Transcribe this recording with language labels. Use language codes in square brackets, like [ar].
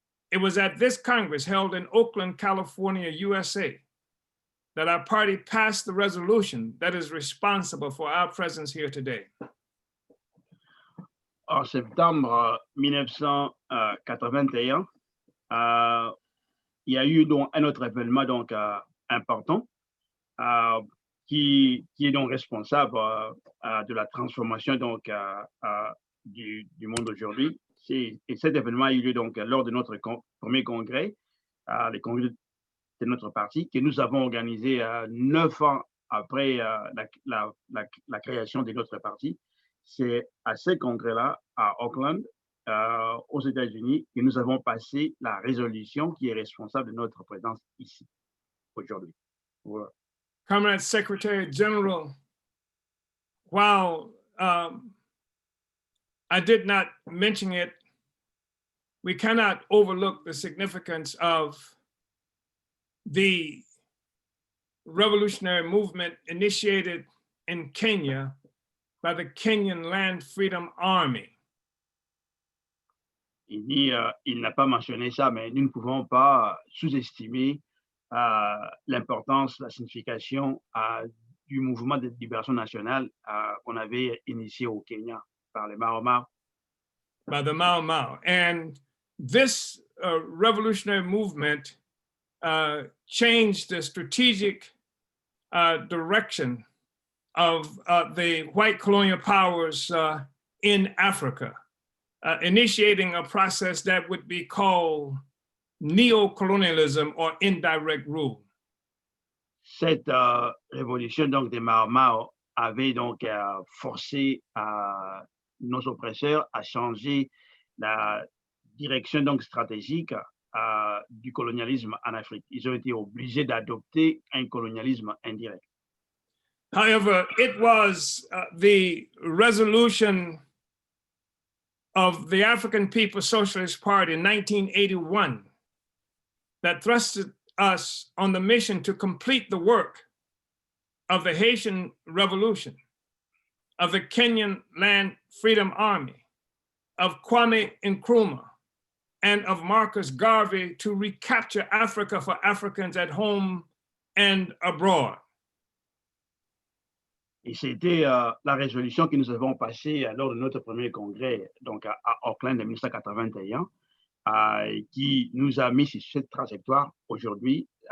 [en] It was at this Congress held in Oakland, California, USA, that our party passed the resolution that is responsible for our presence here today. [fr] En septembre 1981, il y a eu donc un autre événement donc important qui est donc responsable de la transformation donc du monde aujourd'hui. Et cet événement a eu lieu donc lors de notre premier congrès, le congrès de notre parti, que nous avons organisé 9 ans après la création de notre parti. C'est à ce congrès-là, à Oakland, aux États-Unis, que nous avons passé la résolution qui est responsable de notre présence ici, aujourd'hui. Voilà. [en] Comrade Secretary General, while I did not mention it, we cannot overlook the significance of the revolutionary movement initiated in Kenya by the Kenyan Land Freedom Army. [fr] Il n'a pas mentionné ça, mais nous ne pouvons pas sous-estimer l'importance, la signification du mouvement de libération nationale qu'on avait initié au Kenya par les Mau Mau. [en] By the Mau Mau. And this revolutionary movement changed the strategic direction of the white colonial powers in Africa, initiating a process that would be called neo-colonialism or indirect rule. [fr] Cette révolution donc des Mau Mau avait donc forcé nos oppresseurs à changer la direction donc stratégique du colonialisme en Afrique. Ils ont été obligés d'adopter un colonialisme indirect. [en] However, it was the resolution of the African People's Socialist Party in 1981 that thrusted us on the mission to complete the work of the Haitian Revolution, of the Kenyan Land Freedom Army, of Kwame Nkrumah, and of Marcus Garvey to recapture Africa for Africans at home and abroad. [fr] Et c'était la résolution que nous avons passée lors de notre premier congrès, donc à Auckland en 1981, qui nous a mis sur cette trajectoire aujourd'hui,